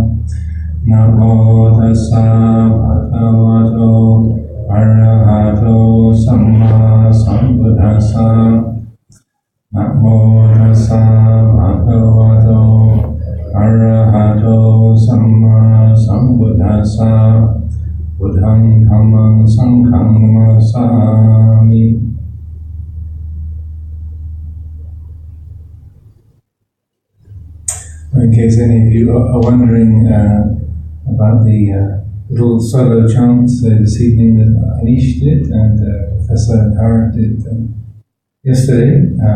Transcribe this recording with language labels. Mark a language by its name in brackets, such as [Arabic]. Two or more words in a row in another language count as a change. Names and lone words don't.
[Pali] Namo tassa bhagavato arahato samma sambuddhassa. Namo tassa bhagavato arahato samma sambuddhassa. Buddham dhammam sangham namasami. [English] In case any of you are wondering about the little solo chants this evening that Anish did and Professor Dhammārāma did yesterday,